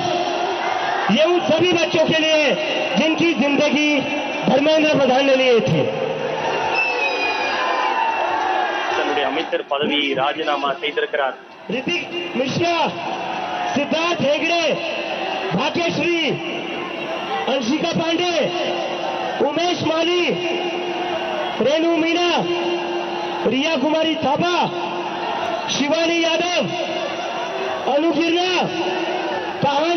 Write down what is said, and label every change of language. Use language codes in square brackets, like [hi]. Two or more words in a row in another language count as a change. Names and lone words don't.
[hi] ये उन सभी बच्चों के लिए जिनकी जिंदगी धर्मेंद्र प्रधान ने लिए थी। [ta] தன்னுடைய அமைச்சர் பதவியை ராஜினாமா செய்திருக்கிறார்। [hi] ऋतिक मिश्रा, सिद्धार्थ हेगड़े, भाग्यश्री, अंशिका पांडे, उमेश माली, रेणु मीना, रिया कुमारी थापा, शिवानी यादव, अनु गिरना, काहन